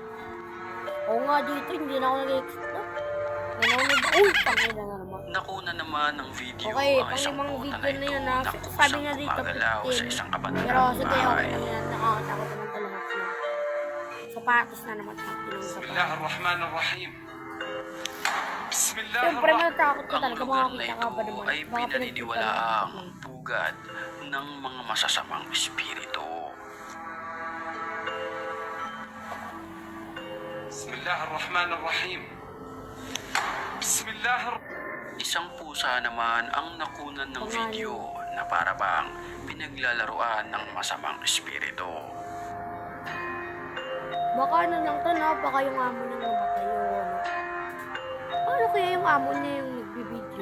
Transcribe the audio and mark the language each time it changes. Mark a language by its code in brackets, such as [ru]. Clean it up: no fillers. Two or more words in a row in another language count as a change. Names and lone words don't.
[tl] Oo nga dito, hindi na ako nag-explore. Nanonood. Uy, tangina na naman. Nakuna naman ng video Okay, ang isang pang-limang bota video na na ito yun na na kusang sabi niya dito gumagalaw sa 15. isang Pero kabandang sige, okay bahay. lang yan. Nakakatakot naman talaga siya. Sapatos na naman ang pinong [ar] بسم [tl] sapatos. [ar] الله الرحمن الرحيم بسم الله [tl] Siyempre, [ar] الرحمن [tl] natakot ka Ang talaga. lugar na Makakita ito ka ba naman? ay Baka pinaniniwalaang pugad ng mga masasamang espiritu. [ar] بسم الله الرحمن الرحيم بسم الله [tl] Isang pusa naman ang nakunan ng video na para bang pinaglalaruan ng masamang espiritu. Baka ano lang to, no? Baka yung amo niya namatay yun. Ano kaya yung amo niya yung nagbibideo?